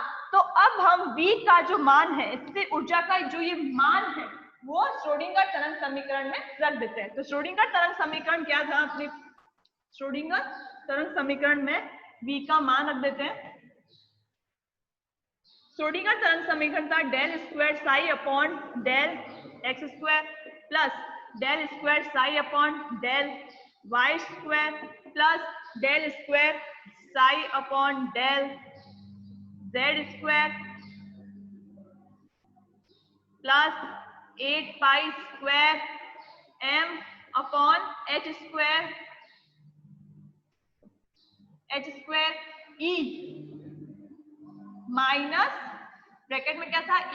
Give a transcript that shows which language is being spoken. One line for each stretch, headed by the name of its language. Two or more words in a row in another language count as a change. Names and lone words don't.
Hindi: तो अब हम V का जो मान है, स्थितिज ऊर्जा का जो ये मान है, वो श्रोडिंगर तरंग समीकरण में रख देते हैं। तो श्रोडिंगर तरंग समीकरण क्या था? अपने श्रोडिंगर तरंग समीकरण में V का मान रख देते हैं। श्रोडिंगर तरंग समीकरण था
English: ∇2ψ/del x² +del2ψ/del y² +del2ψ/del z² plus 8π² minus bracket
Hindi: में क्या था?